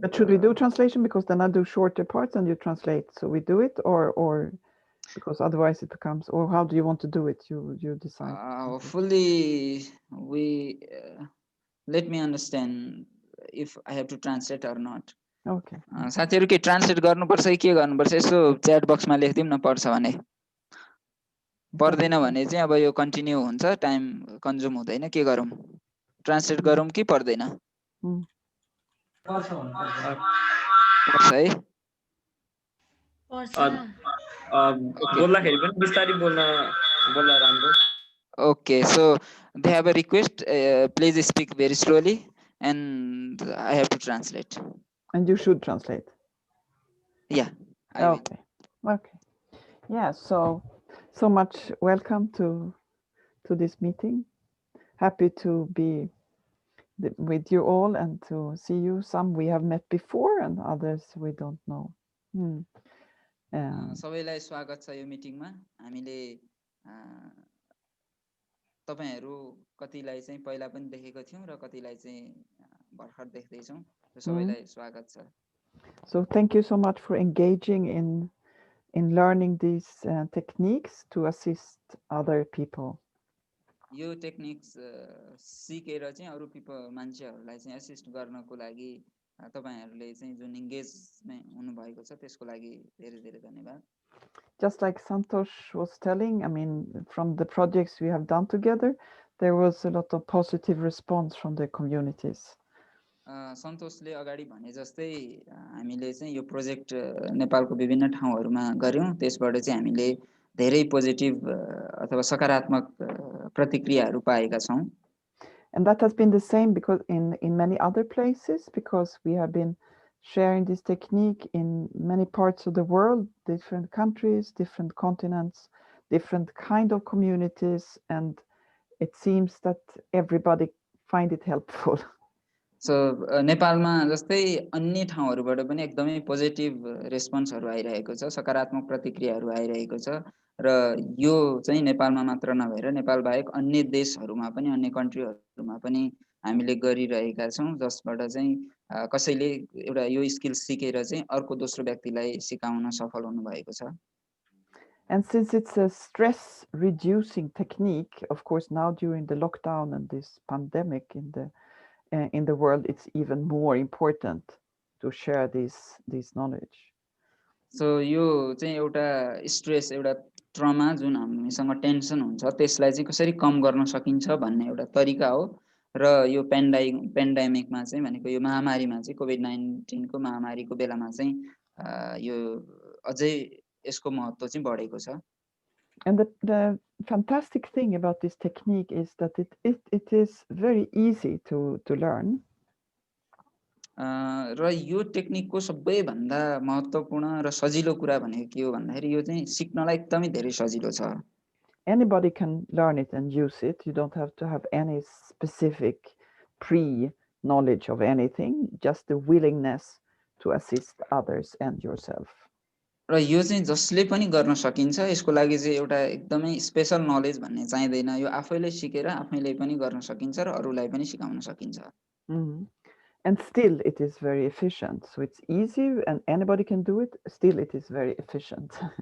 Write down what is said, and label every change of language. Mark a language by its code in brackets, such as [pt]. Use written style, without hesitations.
[en] But should we do translation because then I do shorter parts and you translate? So we do it, or because otherwise it becomes. Or how do you want to do it? You decide. Hopefully, we let me understand if I have to translate or not. Okay. [ne] साथीहरु के translate गर्नुपर्छ कि के गर्नुपर्छ यसो chat बक्समा लेखिदिउँ न पर्छ भने. पर्दैन भने चाहिँ अब यो कन्टिन्यू हुन्छ, टाइम कन्ज्युम हुँदैन. के गरौँ, ट्रान्सलेट गरौँ कि पर्दैन? पर्छ है. बोल्दाखेरि पनि बिस्तारै बोल्न राम्रो. [en] Okay, so they have a request. Please speak very slowly, and I have to translate. And you should translate. Yeah. I okay. Will. Okay. Yeah. So much welcome to this meeting. Happy to be with you all and to see you. Some we have met before, and others we don't know. [ne] सबैलाई स्वागत छ यो मिटिङमा. हामीले तपाईहरु कतिलाई चाहिँ पहिला पनि देखेको थियौं र कतिलाई चाहिँ भर्खर देख्दै छौं. सबैलाई स्वागत छ. [en] So thank you so much for engaging in learning these techniques to assist other people. [ne] यो टेक्निक्स सिकेर चाहिँ अरु मान्छेहरुलाई चाहिँ असिस्ट गर्नको लागि तपाईहरुले चाहिँ जुन एंगेजमेन्ट हुनु भएको छ त्यसको लागि धेरै धेरै धन्यवाद. [en] Just like Santosh was telling, I mean, from the projects we have done together, there was a lot of positive response from the communities. [ne] सन्तोषले अगाडि भने जस्तै हामीले चाहिँ यो प्रोजेक्ट नेपालको विभिन्न ठाउँहरूमा गऱ्यौँ। त्यसबाट चाहिँ हामीले धेरै पोजिटिभ अथवा सकारात्मक प्रतिक्रियाहरू पाएका छौँ। [en] And that has been the same because in many other places, because we have been sharing this technique in many parts of the world, different countries, different continents, different kind of communities, and it seems that everybody find it helpful. [ne] So नेपालमा जस्तै अन्य ठाउँहरूबाट पनि एकदमै positive रेस्पोन्सहरू आइरहेको छ, सकारात्मक प्रतिक्रियाहरू आइरहेको छ र यो चाहिँ नेपालमा मात्र नभएर नेपाल बाहेक अन्य देशहरूमा पनि, अन्य कन्ट्रीहरूमा पनि हामीले गरिरहेका छौँ, जसबाट चाहिँ कसैले एउटा यो स्किल सिकेर चाहिँ अर्को दोस्रो व्यक्तिलाई सिकाउन सफल हुनुभएको छ। [en] And since it's a stress reducing technique, of course, now during the lockdown and this pandemic in the world, it's even more important to share this knowledge. [ne] So यो चाहिँ एउटा स्ट्रेस, एउटा ट्रमा जुन हामीसँग टेन्सन हुन्छ त्यसलाई चाहिँ कसरी कम गर्न सकिन्छ भन्ने एउटा तरिका हो र यो पेन्डामिकमा चाहिँ भनेको यो महामारीमा चाहिँ कोभिड-19 को महामारीको बेलामा चाहिँ यो अझै यसको महत्त्व चाहिँ बढेको छ। [en] And the fantastic thing about this technique is that it is very easy to learn. [ne] र यो टेक्निकको सबैभन्दा महत्त्वपूर्ण र सजिलो कुरा भनेको के हो भन्दाखेरि यो चाहिँ सिक्नलाई एकदमै धेरै सजिलो छ। [en] Anybody can learn it and use it. You don't have to have any specific pre-knowledge of anything, just the willingness to assist others and yourself. [ne] र यो चाहिँ जसले पनि गर्न सकिन्छ, यसको लागि चाहिँ एउटा एकदमै स्पेसल नलेज भन्ने चाहिँदैन। यो आफैले सिकेर आफैले पनि गर्न सकिन्छ र अरूलाई पनि सिकाउन सकिन्छ। [en] And still it is very efficient. So it's easy and anybody can do it. Still it is very efficient.